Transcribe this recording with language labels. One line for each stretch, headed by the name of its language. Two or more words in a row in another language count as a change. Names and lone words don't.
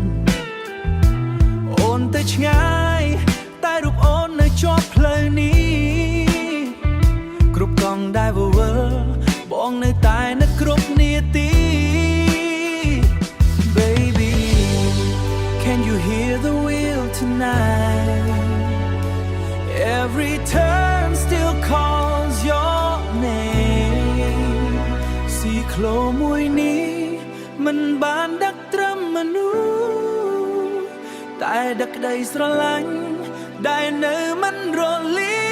Khmer: អូនទៅឆ្ងាយតែរូបអូននៅជាប់ផ្លូវនេះគ្រប់កង់ដែលវល់បងនៅតែនឹកគ្រប់នាទី
English: Baby can you hear the wheel tonight every turn still calls your name
Khmer: ស៊ីក្លូមួយនេះមិនបានដឹកត្រឹមមនុស្សតែដឹកក្តីស្រឡាញ់ដែលនៅមិនរលា